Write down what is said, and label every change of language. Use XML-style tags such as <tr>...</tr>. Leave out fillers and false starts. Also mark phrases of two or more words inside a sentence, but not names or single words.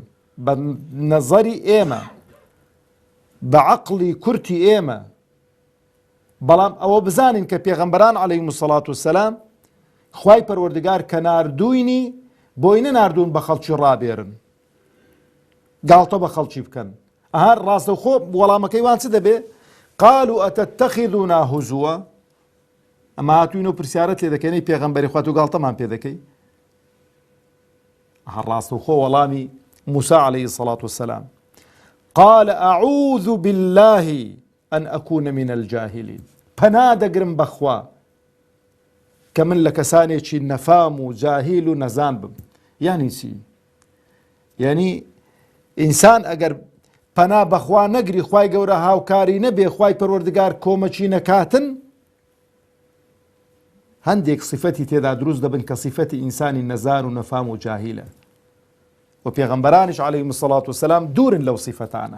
<ckb>بە نەزەری ئێمە، بە عەقڵی کورتی ئێمە، بەڵام ئەوە بزانین کە پێغەمبەران</ckb> <ar>عەلەیهیمو سەڵات وسەلام</ar> <ckb>خوای پەروەردگار کە ناردووینی بۆی نەناردوون بە خەڵکی ڕابێرن، گاڵتە بە خەڵکی بکەن. ئەها ڕاستەوخۆ وەڵامەکەی وان چ دەبێ؟</ckb> <ar>قالوا ئەتەتەخیذونا هوزووە،</ar> <ckb>ئەمە هاتووین و پرسیارەت لێ دەکەنەی پێغەمبەری خوا تۆ گاڵتەمان پێ دەکەی؟ ئەها ڕاستەوخۆ وەڵامی موسى</ckb> <ar>عەلەیهی الصەڵات وسەلام قال أعوذ بالله أن أكون من الجاهلين،</ar> <ckb>پەنا دەگرم بەخوا کە من لە کەسانێکی نەفام و جاهیل و نەزان بم. یعنی چی؟ یعنی ئینسان ئەگەر پەنا بەخوا نەگری، خوای گەورە هاوکاری نەبێ، خوای پەروەردگار کۆمەچی نەکاتن، هەندێک صفەتی تێدا دروست دەبن کە صفەتی ئینسانی نەزان و نەفام و جاهیلە، و پێغەمبەرانیش</ckb> <ar>عەلەیهیمو سەڵات وسەلام</ar> <ckb>دوورن لەو صفەتانە.</ckb>